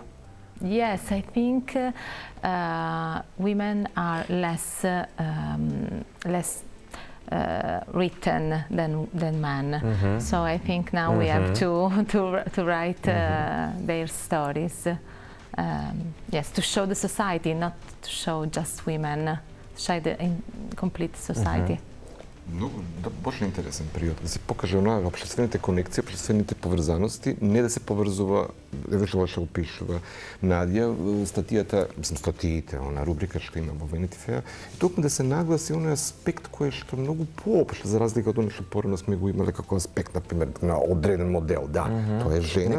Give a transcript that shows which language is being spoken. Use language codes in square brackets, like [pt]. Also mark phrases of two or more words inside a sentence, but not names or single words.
[en] Yes, I think women are less written than men. So I think now we have to write their stories. Yes, to show the society, not to show just women, show the complete society. [mk] Многу баш интересен период да се покаже онаа општествените конекции, општествените поврзаности, не да се поврзува, еве што го пишува Надја, статиите, она рубрика што има во Vanity Fair, и токму да се нагласи оној аспект кој што многу поопшт за разлика од оно што порано сме го имале како аспект на пример на одреден модел, да, тоа е жена,